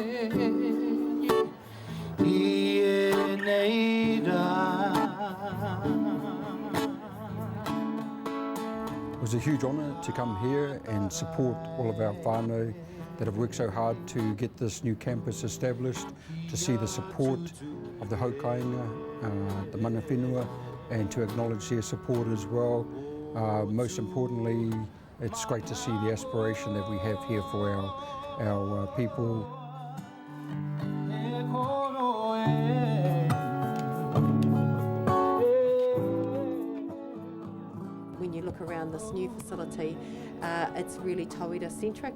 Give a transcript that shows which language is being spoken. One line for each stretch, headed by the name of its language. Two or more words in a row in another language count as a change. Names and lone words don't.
Māori: I nei rā.
English: It was a huge honour to come here and support all of our whānau that have worked so hard to get this new campus established, to see the support of the haukainga, the
Māori: mana whenua,
English: and to acknowledge their support as well. Most importantly, it's great to see the aspiration that we have here for our people. When you look around this new facility, it's really tauira centric.